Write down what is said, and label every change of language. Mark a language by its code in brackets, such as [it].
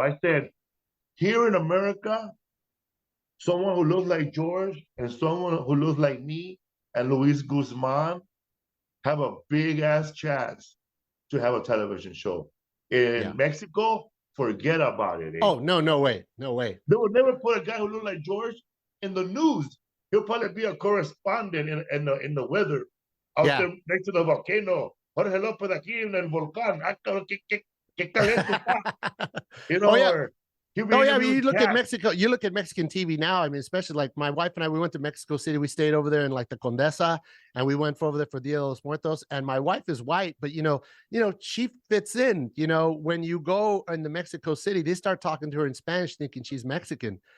[en] I said, here in America, someone who looks like George and someone who looks like me and Luis Guzman have a big ass chance to have a television show. in Mexico, forget about it. Oh, no way. They would never put a guy who looked like George in the news. He'll probably be a correspondent in the weather out there next to the volcano. [es] Jorge Lopez aquí en el volcán. ¿Qué caliente está? [en] You know, or I mean, you look at Mexico, you look at Mexican TV now. I mean, especially like my wife and I, we went to Mexico City. We stayed over there in like the Condesa, and we went over there for Dia de los Muertos. And my wife is white, but you know, she fits in. You know, when you go into Mexico City, they start talking to her in Spanish, thinking she's Mexican.